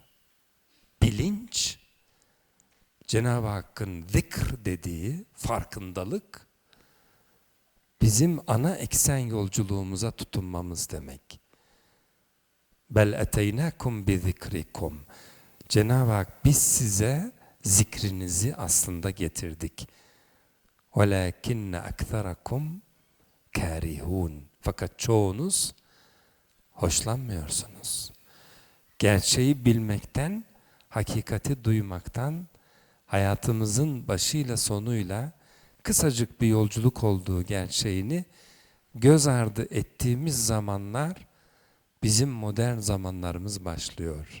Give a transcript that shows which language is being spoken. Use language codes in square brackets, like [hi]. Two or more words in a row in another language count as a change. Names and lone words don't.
[tr] Bilinç, Cenab-ı Hakk'ın zikr dediği farkındalık, bizim ana eksen yolculuğumuza tutunmamız demek. [ar] بل أتيناكم بذكركم. [tr] Cenab-ı Hak biz size zikrinizi aslında getirdik. [ar] وَلَاكِنَّ اَكْثَرَكُمْ كَارِهُونَ. [tr] Fakat çoğunuz hoşlanmıyorsunuz. Gerçeği bilmekten, hakikati duymaktan, hayatımızın başıyla sonuyla kısacık bir yolculuk olduğu gerçeğini göz ardı ettiğimiz zamanlar bizim modern zamanlarımız başlıyor.